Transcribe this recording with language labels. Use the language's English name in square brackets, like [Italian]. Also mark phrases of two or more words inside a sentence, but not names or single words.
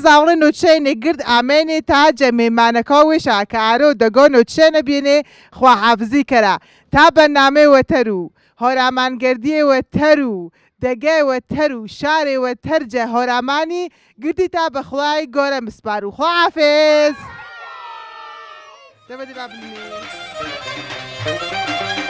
[Gurani] زاوله نوچه‌نه گرد امنی تا جمع مانکاوی شاکارو دگو نوچه‌نه بینه خوا حافظی کرا تا برنامه و ترو هرامانگردی و ترو دگه و ترو شار و ترجه هرامانی گردی تا بخلای گوره مسپارو خوا حافظ